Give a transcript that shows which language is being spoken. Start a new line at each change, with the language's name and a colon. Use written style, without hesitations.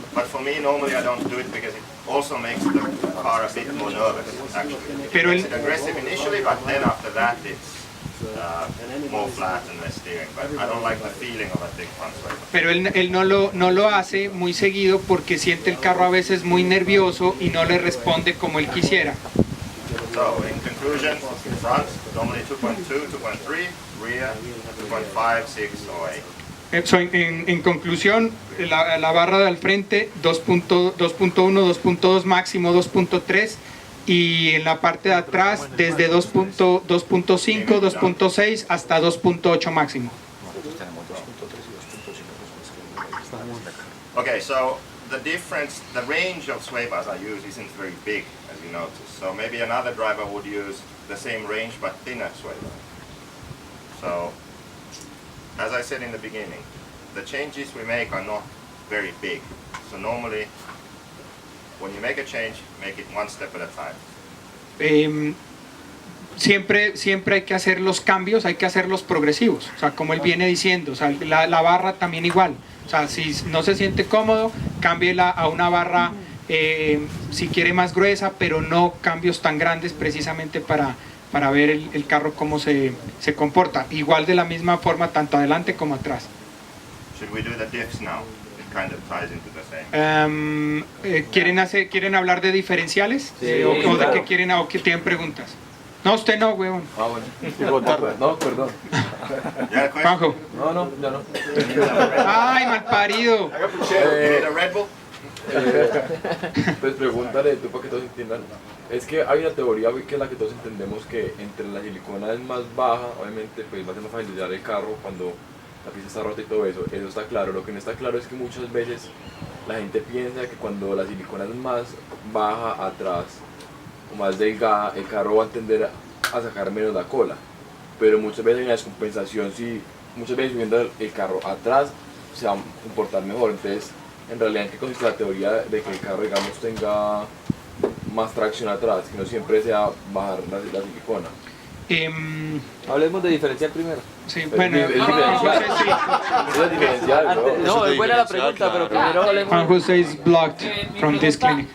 English: But for me, normally I don't do it because it also makes the car a bit more nervous, actually.
Spanish: Pero
English: It makes it aggressive initially, but then after that it's more flat and less steering. But I don't like the feeling of a thick front sway bar.
Spanish: Pero él no lo hace muy seguido porque siente el carro a veces muy nervioso y no le responde como él quisiera.
English: So, in conclusion, front, normally 2.2, 2.3, rear, 2.5, 6 or 8.
Spanish: En conclusión, la barra de al frente 2.1, 2.2 máximo 2.3 y en la parte de atrás desde 2.5, 2.6 hasta 2.8 máximo.
English: Okay, so the range of sway bars I use isn't very big, as you notice. So maybe another driver would use the same range but thinner sway bar. So, as I said in the beginning, the changes we make are not very big. So normally, when you make a change, make it one step at a time.
Spanish: Siempre hay que hacer los cambios, hay que hacerlos progresivos, o sea, como él viene diciendo, o sea, la barra también igual, o sea, si no se siente cómodo, cámbiela a una barra, si quiere más gruesa, pero no cambios tan grandes precisamente para ver el carro cómo se comporta, igual de la misma forma tanto adelante como atrás.
English: Should we do the diffs now? It kind of ties into the same.
Spanish: ¿Quieren hablar de diferenciales? Sí, ¿O de claro. qué quieren, o que tienen preguntas? No, usted no, huevón. Ah, bueno. No, perdón.
English: You had a question? Juanjo.
Spanish: No, ya no. Ay, malparido.
English: You need a Red Bull?
Spanish: Pues pregúntale tú para que todos entiendan. Es que hay una teoría que es la que todos entendemos, que entre la silicona es más baja, obviamente pues va a ser más fácil el carro cuando la pista está rota y todo eso. Eso está claro. Lo que no está claro es que muchas veces la gente piensa que cuando la silicona es más baja atrás o más delgada, el carro va a tender a sacar menos la cola. Pero muchas veces hay una descompensación, si muchas veces subiendo el carro atrás se va a comportar mejor. Entonces, en realidad, ¿en qué consiste la teoría de que el carro, digamos, tenga más tracción atrás, que no siempre sea bajar la silicona? Hablemos de diferencial primero. Sí, Es bueno, diferencial. Juan José, sí. Eso es diferencial, ¿no? No, es buena la pregunta, pero primero hablemos.
English: Juan José is blocked from this clinic.